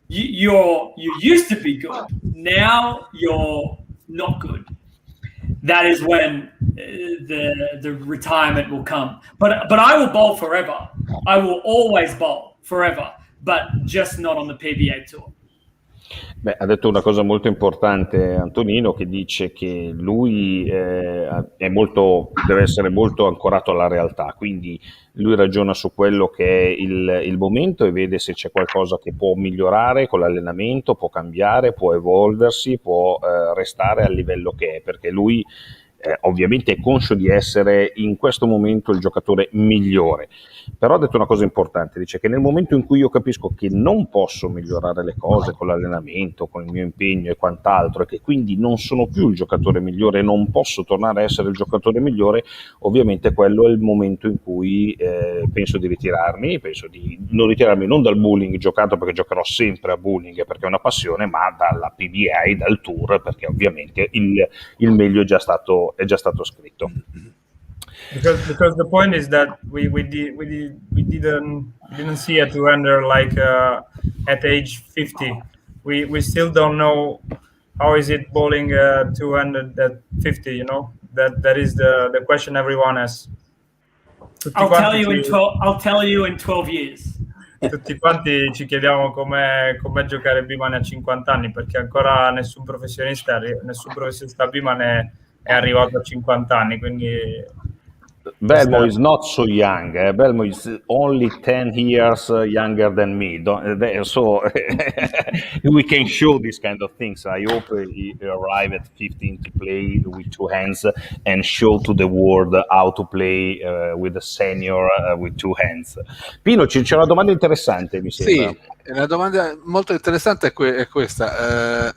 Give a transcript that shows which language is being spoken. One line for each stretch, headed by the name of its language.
English: You used to be good. Now you're not good. That is when the retirement will come. But I will bowl forever. I will always bowl forever, but just not on the PBA Tour.
Italian: Beh, ha detto una cosa molto importante Antonino, che dice che lui deve essere molto ancorato alla realtà, quindi lui ragiona su quello che è il momento e vede se c'è qualcosa che può migliorare con l'allenamento, può cambiare, può evolversi, può restare al livello che è, perché lui ovviamente è conscio di essere in questo momento il giocatore migliore, però ha detto una cosa importante, dice che nel momento in cui io capisco che non posso migliorare le cose con l'allenamento, con il mio impegno e quant'altro, e che quindi non sono più il giocatore migliore, non posso tornare a essere il giocatore migliore, ovviamente quello è il momento in cui penso di ritirarmi, penso di non ritirarmi non dal bowling giocato, perché giocherò sempre a bowling perché è una passione, ma dalla PBA, dal tour, perché ovviamente il meglio è già stato scritto.
English: Because the point is that we didn't see a two-hander like at age 50. We still don't know how is it bowling two-handed at 50. You know, that is the question everyone has. I'll tell you in 12 years.
Italian: Tutti quanti ci chiediamo come giocare Biman a 50 anni, perché ancora nessun professionista Biman è arrivato a 50 anni, quindi
English: Belmo is not so young. Belmo is only 10 years younger than me. So we can show these kind of things. I hope he arrive at 15 to play with two hands and show to the world how to play with a senior with two hands.
Italian: Pino, c'è una domanda interessante, mi sembra. Sì, una domanda molto interessante è questa.